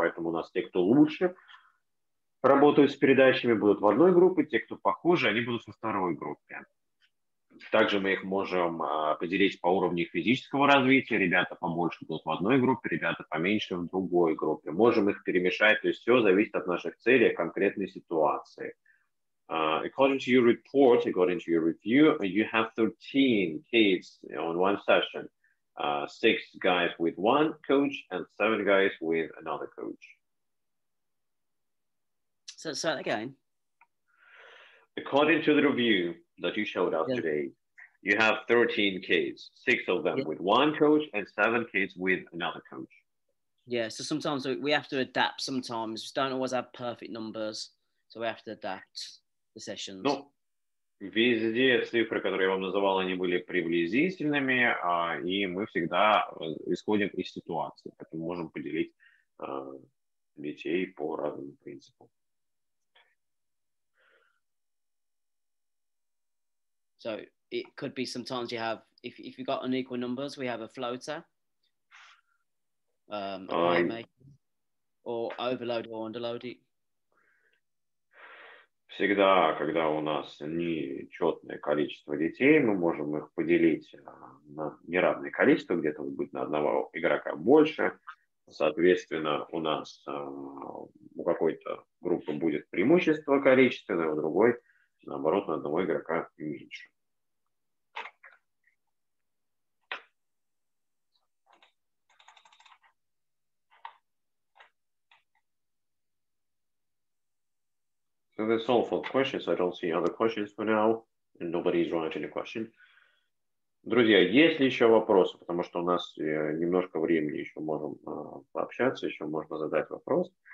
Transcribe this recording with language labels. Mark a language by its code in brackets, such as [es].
[ru] Поэтому у нас те, кто лучше работают с передачами, будут в одной группе, те, кто похуже, они будут во второй группе. Также мы их можем поделить по уровню физического развития. Ребята побольше будут в одной группе, ребята поменьше в другой группе. Можем их перемешать, то есть все зависит от наших целей, конкретной ситуации. [en] According to your report, according to your review, you have 13 kids on one session. 6 guys with one coach and 7 guys with another coach. So say that again. According to the review that you showed us today, you have 13 kids, 6 of them with one coach and 7 kids with another coach. Yeah, so sometimes we have to adapt sometimes. We don't always have perfect numbers, so we have to adapt the sessions. [ru] Ну, везде цифры, которые я вам называл, они были приблизительными, и мы всегда исходим из ситуации, поэтому можем поделить детей по разным принципам. [en] So it could be sometimes you have, if you got unequal numbers, we have a floater, a playmaker, or overload or underload it. [ru] Всегда, когда у нас нечетное количество детей, мы можем их поделить на неравное количество, где-то будет на одного игрока больше. Соответственно, у нас у какой-то группы будет преимущество количественное, у другой, наоборот, на одного игрока меньше. [en] So that's all for questions. I don't see other questions for now, and nobody's writing a question. [ru] Друзья, есть ли еще вопросы? Потому что у нас немножко времени еще можем пообщаться, еще можно задать вопрос.